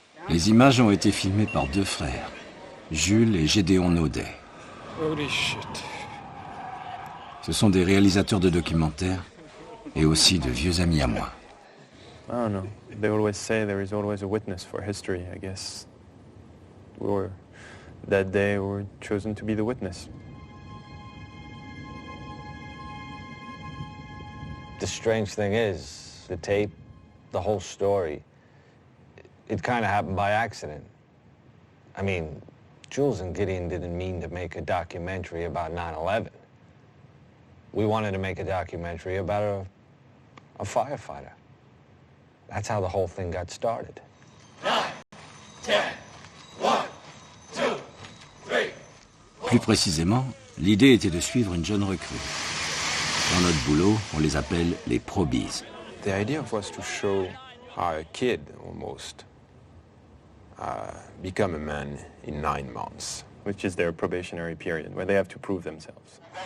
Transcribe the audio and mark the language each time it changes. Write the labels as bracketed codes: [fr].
[fr] Les images ont été filmées par 2 frères, Jules et Gédéon Naudet. [en] Holy shit. [fr] Ce sont des réalisateurs de documentaires et aussi de vieux amis à moi. [en] I don't know. They always say there is always a witness for history, I guess. That day we were chosen to be the witness. The strange thing is, the tape, the whole story, it kind of happened by accident. I mean, Jules and Gideon didn't mean to make a documentary about 9/11. We wanted to make a documentary about a firefighter. That's how the whole thing got started. 9, 10, 1, 2, 3. [fr] Plus précisément, l'idée était de suivre une jeune recrue. Dans notre boulot, on les appelle les probies. [en] The idea was to show how a kid almost become a man in 9 months, which is their probationary period, where they have to prove themselves.